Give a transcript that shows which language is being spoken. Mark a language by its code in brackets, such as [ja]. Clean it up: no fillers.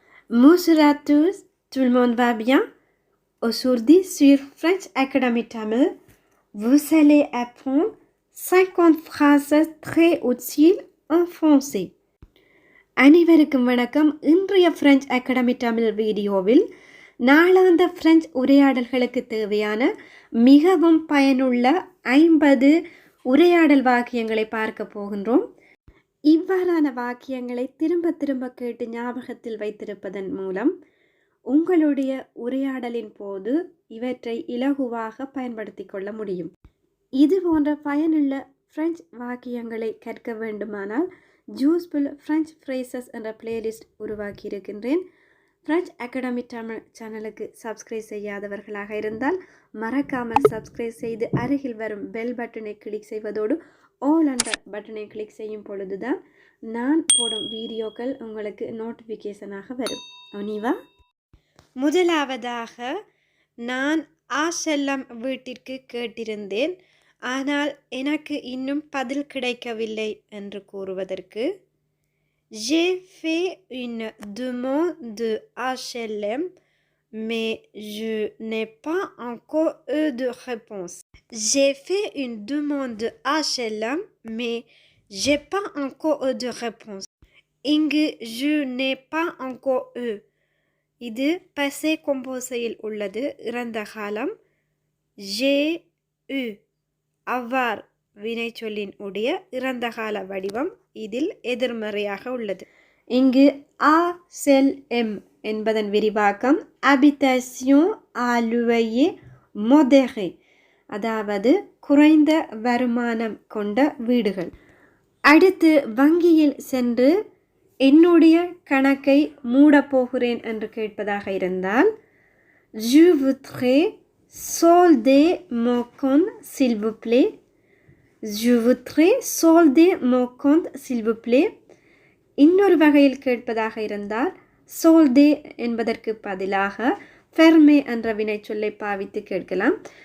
[fr] Bonjour à tous, tout le monde va bien? Aujourd'hui sur French Academy Tamil, vous allez apprendre 50 phrases très utiles en français. [ta] அனைவருக்கும் வணக்கம். இன்றைய French academy Tamil வீடியோவில் நாளாந்த French உரையாடல்களுக்கு தேவையான மிகவும் பயனுள்ள 50 உரையாடல் வாக்கியங்களை பார்க்க போகின்றோம். இவ்வாறான வாக்கியங்களை திரும்ப திரும்ப கேட்டு ஞாபகத்தில் வைத்திருப்பதன் மூலம் உங்களுடைய உரையாடலின் போது இவற்றை இலகுவாக பயன்படுத்தி கொள்ள முடியும். இது போன்ற பயனுள்ள பிரெஞ்சு வாக்கியங்களை கற்க வேண்டுமானால் யூஸ்ஃபுல் பிரெஞ்சு ஃப்ரேசஸ் என்ற பிளேலிஸ்ட் உருவாக்கி இருக்கின்றேன். பிரெஞ்சு அகாடமி தமிழ் சேனலுக்கு சப்ஸ்கிரைப் செய்யாதவர்களாக இருந்தால் மறக்காமல் சப்ஸ்கிரைப் செய்து அருகில் வரும் பெல் பட்டனை கிளிக் செய்வதோடு ஆல் என்ற பட்டனை கிளிக் செய்யும் பொழுதுதான் நான் போடும் வீடியோக்கள் உங்களுக்கு நோட்டிஃபிகேஷனாக வரும். ஒனிவா, முதலாவதாக நான் ஆசெல்லம் வீட்டிற்கு கேட்டிருந்தேன், ஆனால் எனக்கு இன்னும் பதில் கிடைக்கவில்லை என்று கூறுவதற்கு [fr] J'ai fait une demande HLM, mais je n'ai pas encore eu de réponse. J'ai fait une demande HLM, mais j'ai pas encore eu de réponse. [ta] இங்கு [fr] je n'ai pas encore eu [ta] இது passé composéயில் உள்ளது, இறந்த காலம். [fr] j'ai eu avoir [ta] வினைச்சொல்லின் உடைய இறந்த கால வடிவம் இதில் எதிர்மறையாக உள்ளது. இங்கு HLM என்பதன் விரிவாக்கம் [fr] habitation à loyer modéré, [ta] அதாவது குறைந்த வருமானம் கொண்ட வீடுகள். அடுத்து வங்கியில் சென்று என்னுடைய கணக்கை மூடப் போகிறேன் என்று கேட்பதாக இருந்தால் [fr] je voudrais solder mon compte s'il vous plaît. Je voudrais solder mon compte s'il vous plaît. [ta] இன்னொரு வகையில் கேட்பதாக இருந்தால் solder என்பதற்கு பதிலாக fermer என்ற வினைச்சொல்லை பாவித்து கேட்கலாம்.